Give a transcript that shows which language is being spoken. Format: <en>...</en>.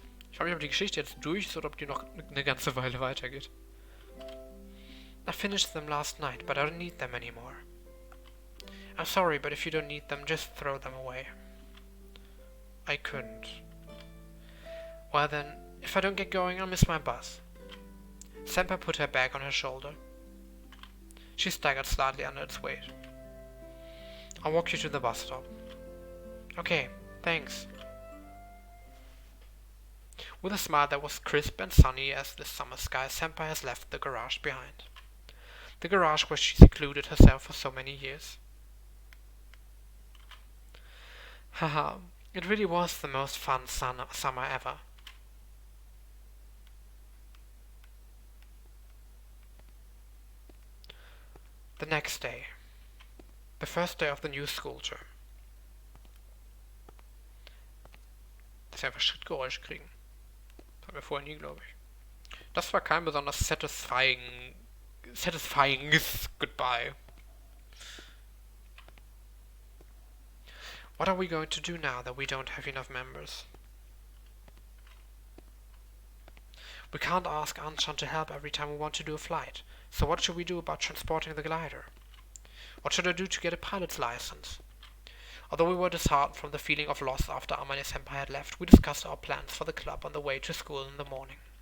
<de>Ich frage mich, ob die Geschichte jetzt durch ist oder ob die noch eine ganze Weile weitergeht.</de> <en>I finished them last night, but I don't need them anymore. I'm sorry, but if you don't need them, just throw them away. I couldn't. Well then, if I don't get going, I'll miss my bus. Senpai put her bag on her shoulder. She staggered slightly under its weight. I'll walk you to the bus stop. Okay, thanks. With a smile that was crisp and sunny as the summer sky, Senpai has left the garage behind. The garage where she secluded herself for so many years. Haha, it really was the most fun summer ever. The next day. The first day of the new school term.</en> <de>Dass wir einfach Schrittgeräusche kriegen. Das hatten wir vorher nie, glaube ich. Das war kein besonders satisfying goodbye.</de> <en>What are we going to do now that we don't have enough members? We can't ask Anshan to help every time we want to do a flight. So what should we do about transporting the glider? What should I do to get a pilot's license? Although we were disheartened from the feeling of loss after Amane-senpai had left, we discussed our plans for the club on the way to school in the morning.</en>